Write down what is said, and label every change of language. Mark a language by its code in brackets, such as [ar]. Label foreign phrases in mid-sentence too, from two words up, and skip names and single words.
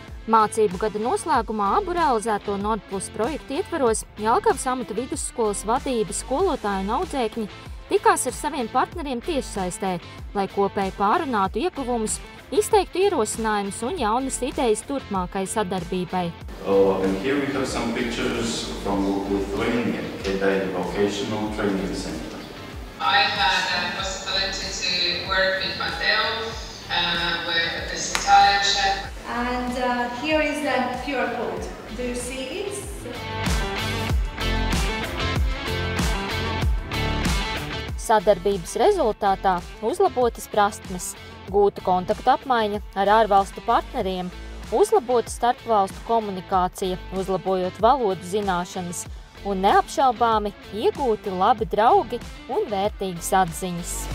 [lv] Mācību gada noslēgumā abu realizēto Nordplus projektu ietveros Jelgavas amata vidusskolas vadība, skolotāji un audzēkņi tikās ar saviem partneriem tiešsaistē, lai kopēji pārunātu ieguvumus, izteiktu ierosinājumus un jaunas idejas turpmākai sadarbībai. [en] And here we have some pictures from Lithuania, Kedāņu Vocational Training Center. I had a possibility to work with Matteo, with this Italian chef. And here is the QR code. Do you see it? [lv] Sadarbības rezultātā uzlabotas prasmes, gūta kontaktu apmaiņa ar ārvalstu partneriem, uzlabota starpvalstu komunikācija, uzlabojot valodu zināšanas un neapšaubāmi iegūti labi draugi un vērtīgas atziņas.